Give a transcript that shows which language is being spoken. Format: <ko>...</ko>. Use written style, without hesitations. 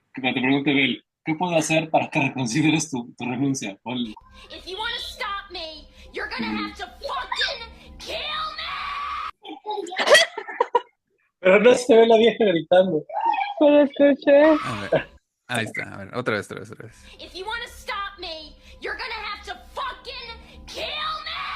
<es>Que te pregunte Bel, ¿qué puedo hacer para que reconsideres tu renuncia? Ponle.</es> <en>If you want to stop me, you're gonna have to fucking kill me!</en> <es>Pero no se ve la vieja gritando. Pero escuché. a ver, ahí está, a ver, otra vez.</es> <en>If you want to stop me, you're gonna have to fucking kill me!</en>